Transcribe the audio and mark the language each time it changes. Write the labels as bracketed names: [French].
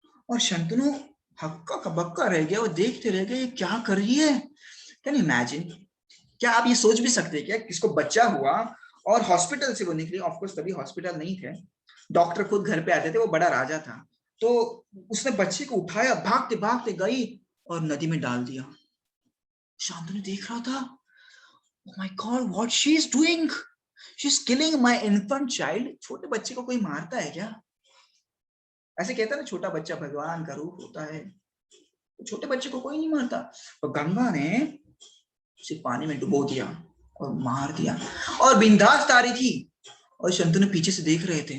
[Hindi] और शंतनु हक्का का बक्का रह गया, वो देखते रह गए क्या कर रही है। [English] Can you imagine? [Hindi] क्या आप ये सोच भी सकते हैं क्या, किसको बच्चा हुआ और हॉस्पिटल से वो निकली, ऑफ कोर्स तभी हॉस्पिटल नहीं थे, डॉक्टर खुद घर पे आते थे, वो बड़ा राजा था, तो उसने बच्चे को उठाया, भागते भागते गई और नदी में डाल दिया। शांतनु देख रहा था, [English] oh my God, what she is doing? She is killing my infant child. [Hindi] छोटे बच्चे को कोई मारता है क्या? ऐसे कहता है ना, छोटा बच्चा भगवान का रूप होता है। तो छोटे बच्चे को कोई नहीं मारता। तो गंगा ने उसे पानी में डुबो दिया और मार दिया, और बिंदास तारी थी, और शंतनु पीछे से देख रहे थे।